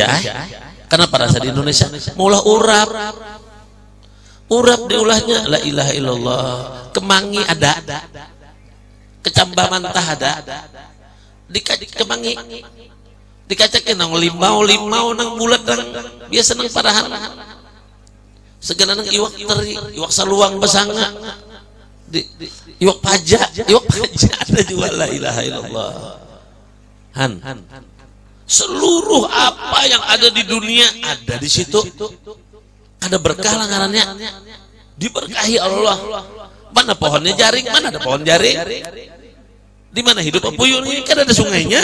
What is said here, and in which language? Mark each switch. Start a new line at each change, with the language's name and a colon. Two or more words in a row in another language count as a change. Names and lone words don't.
Banjar: Kenapa rasa di Indonesia? Maulah urap diulahnya
Arabic: لا إله إلا الله,
Banjar: kemangi ada, kecamba mantah ada, kemangi dikacekin nang limau nang bulat nang biasa nang parahan, segala nang iwak teri, iwak saluang besanga, iwak paja ada juga
Arabic: لا إله إلا الله.
Indonesian: Han Seluruh apa yang ada di dunia ada di situ. Ada berkah langgarannya, diberkahi Allah. Mana pohonnya jaring, mana ada pohon jaring. Di mana hidup puyuh ini kan ada sungainya.